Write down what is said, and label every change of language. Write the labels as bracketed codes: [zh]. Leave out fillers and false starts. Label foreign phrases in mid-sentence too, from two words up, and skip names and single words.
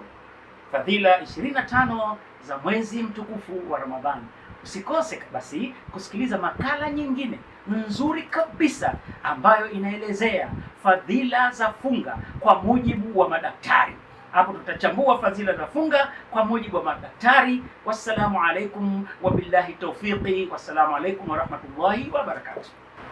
[sw] Fadhila 25 za mwezi mtukufu wa Ramadhani. Usikose basi kusikiliza makala nyingine nzuri kabisa ambayo inaelezea fadhila za funga kwa mujibu wa madaktari. Hapo tutachambua fadhila za funga kwa mujibu wa madaktari. [ar] والسلام عليكم وبالله التوفيق، والسلام عليكم ورحمة الله وبركاته.